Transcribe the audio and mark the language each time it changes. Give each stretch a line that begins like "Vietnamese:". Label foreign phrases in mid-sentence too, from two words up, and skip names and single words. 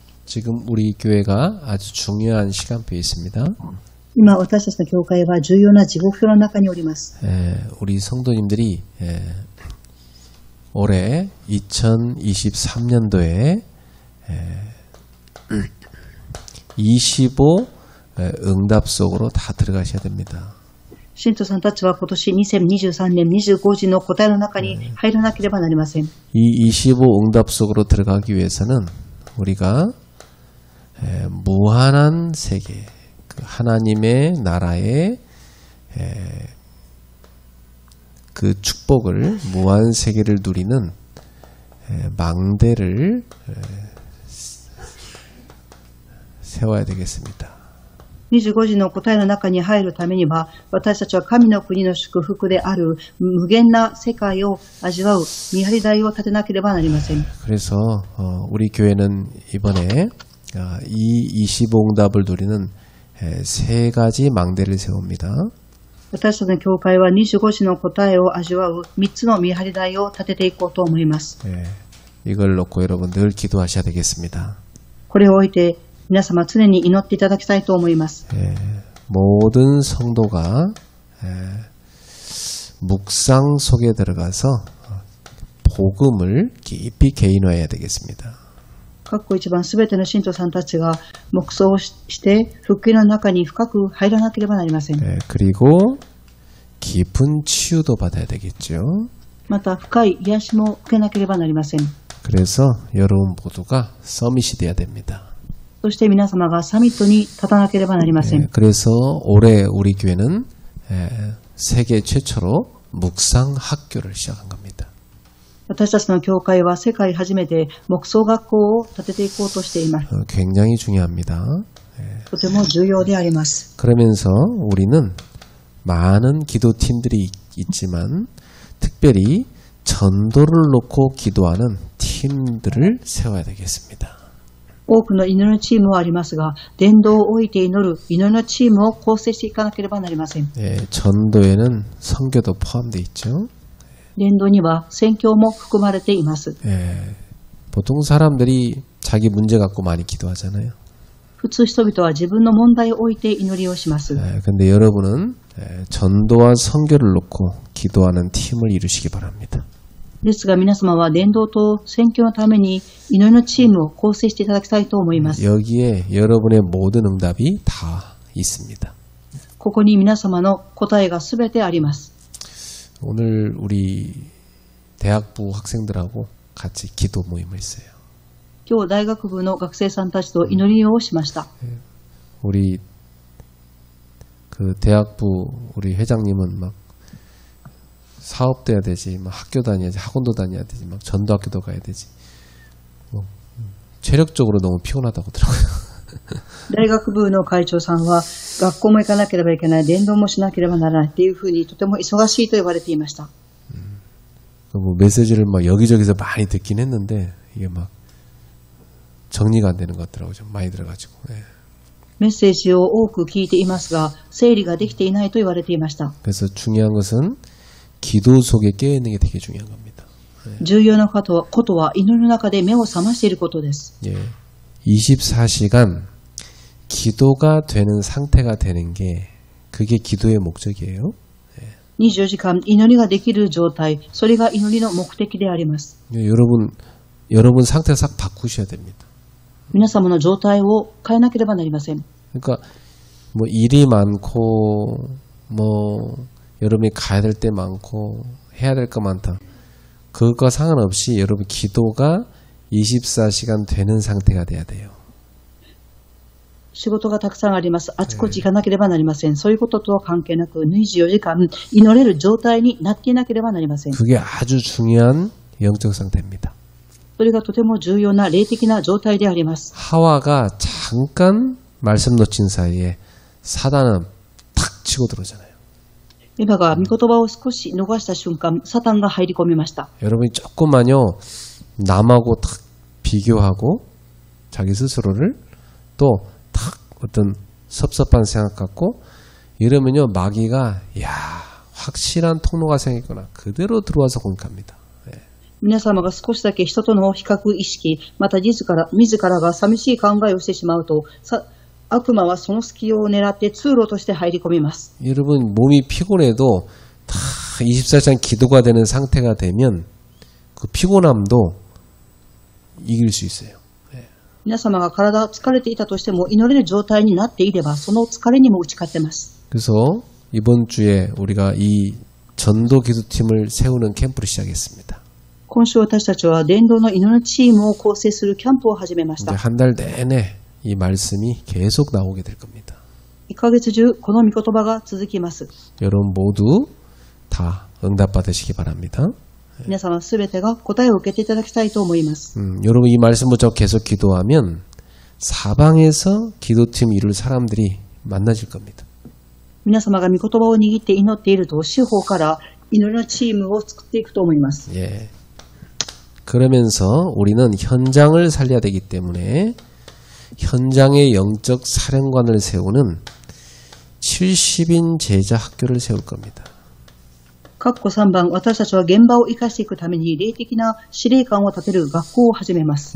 Korean: 지금 우리 교회가 아주 중요한 시간표에 있습니다.
Japanese: 今、私たちの教会は重要な時刻表の中におります。
Korean: 우리 성도님들이 올해 2023년도에 25 응답 속으로 다 들어가셔야 됩니다.
Japanese: 信徒さんたちは今年2023年25時の答えの中に入らなければなりません。
Korean: 이 25 응답 속으로 들어가기 위해서는 우리가 무한한 세계, 그 하나님의 나라의 그 축복을, 무한 세계를 누리는 망대를 세워야 되겠습니다.
Japanese: 25 時の答えの中に入るためには、私たちは神の国の祝福である無限な世界を味わう見張り台を立てなければなりません。
Korean: 그래서 우리 교회는 이번에 이 25응답을 누리는 세 가지 망대를 세웁니다.
Japanese: 私たちの教会は25時の答えを味わう3つの見張り台を立てていこうと思います。
Korean: 이걸 놓고 여러분 늘 기도하셔야 되겠습니다.
Japanese: これを置いて皆様常に祈っていただきたいと思います。
Korean: 모든 성도가 묵상 속에 들어가서 복음을 깊이 개인화해야 되겠습니다.
Japanese: 各個一番すべての信徒さんたちが黙想して福音の中に深く入らなければなりません。
Korean: 그리고 깊은 치유도 받아야 되겠죠.
Japanese: また深い癒しも受けなければなりません。
Korean: 그래서 여러분 모두가 서밋이 돼야 됩니다.
Japanese: そして皆様がサミットに立たなければなりません。
Korean: 그래서 올해 우리 교회는 세계 최초로 묵상 학교를 시작한 겁니다.
Japanese: 私たちの教会は世界初めて黙想学校を立てていこうとしています。
Korean: 굉장히 중요합니다.
Japanese: とても重要であります。
Korean: 그러면서 우리는 많은 기도팀들이 있지만 특별히 전도를 놓고 기도하는 팀들을 세워야 되겠습니다.
Japanese: 多くの祈りのチームはありますが、伝道を置いて祈る祈りのチームを構成していかなければなりません。
Korean: 전도에는 선교도 포함되어 있죠.
Japanese: 伝道には宣教も含まれています。
Korean: 보통 사람들이 자기 문제 갖고 많이 기도하잖아요.
Japanese: 普通人々は自分の問題を置いて祈りをします。
Korean: 근데 여러분은 전도와 선교를 놓고 기도하는 팀을 이루시기 바랍니다.
Japanese: ですが皆様は伝道と宣教のために祈りのチームを構成していただきたいと思います。
Korean: 여기에 여러분의 모든 응답이 다 있습니다.
Japanese: ここに皆様の答えがすべてあります。
Korean: 오늘 우리 대학부 학생들하고 같이 기도 모임을 했어요.
Japanese: 今日大学部の学生さんたちと祈りをしました。
Korean: 우리 그 대학부 우리 회장님은 막 사업도 해야 되지, 막 학교 다녀야지, 학원도 다녀야 되지, 막 전도학교도 가야 되지. 뭐 체력적으로 너무 피곤하다고 하더라고요.
Japanese: 大学部の会長さんは学校も行かなければいけない、伝道もしなければならないっていうふうにとても忙しいと言われていました。
Korean: 뭐 메시지를 막 여기저기서 많이 듣긴 했는데 이게 막 정리가 안 되는 것 같더라고요. 좀 많이 들어가지고.
Japanese: メッセージを多く聞いていますが、整理ができていないと言われていました。
Korean: 그래서 중요한 것은 기도 속에 깨어 있는 게 되게 중요한 겁니다.
Japanese: 重要なことは祈りの中で目を覚ましていることです。
Korean: 24시간 기도가 되는 상태가 되는 게 그게 기도의 목적이에요.
Japanese: 24 時間祈りができる状態、それが祈りの目的であります。
Korean: 여러분 상태 싹 바꾸셔야 됩니다.
Japanese: 皆様の状態を変えなければなりません。
Korean: 그러니까 뭐 일이 많고 뭐 여러분이 가야 될 때 많고 해야 될 거 많다. 그것과 상관없이 여러분 기도가 24시간 되는 상태가 돼야 돼요.
Japanese: 仕事がたくさんあります。あちこち行かなければなりません。そういうこととは関係なく24時間祈れる状態になっていなければなりません。
Korean: 그게 아주 중요한 영적 상태입니다.
Japanese: それがとても重要な霊的な状態であります。
Korean: 하와가 잠깐 말씀 놓친 사이에 사단은 탁 치고 들어오잖아요.
Japanese: エヴァが御言葉を少し逃した瞬間、サタンが入り込みました。
Korean: 여러분이 조금만요 남하고 탁 비교하고 자기 스스로를 또 탁 어떤 섭섭한 생각 갖고 이러면요 마귀가 야 확실한 통로가 생겼구나 그대로 들어와서 공격합니다.
Japanese: 皆様が少しだけ人との比較意識、また自らが寂しい考えをしてしまうと、悪魔はその隙を狙って通路として入り込みます。
Korean: 여러분 몸이 피곤해도 다 24시간 기도가 되는 상태가 되면 그 피곤함도 이길 수 있어요.
Japanese: 皆様が体疲れていたとしても祈れる状態になっていればその疲れにも打ち勝ってます。
Korean: 그래서 이번 주에 우리가 이 전도 기도팀을 세우는 캠프를 시작했습니다.
Japanese: 今週私たちは伝道の祈りチームを構成するキャンプを始めました。
Korean: 한 달 내내 이 말씀이 계속 나오게 될 겁니다.
Japanese: 1 ヶ月中この御言葉が続きます。
Korean: 여러분 모두 다 응답받으시기 바랍니다.
Japanese: 皆様すべてが答えを受けていただきたいと思います。
Korean: 여러분 이 말씀 붙잡고 계속 기도하면 사방에서 기도팀 이룰 사람들이 많아질 겁니다.
Japanese: 皆様が御言葉を握って祈っていると四方から祈りのチームを作っていくと思います。
Korean: 예. 그러면서 우리는 현장을 살려야 되기 때문에 현장의 영적 사령관을 세우는 70인 제자 학교를 세울 겁니다.
Japanese: 括弧3番、私たちは現場を生かしていくために霊的な司令官を立てる学校を始めます。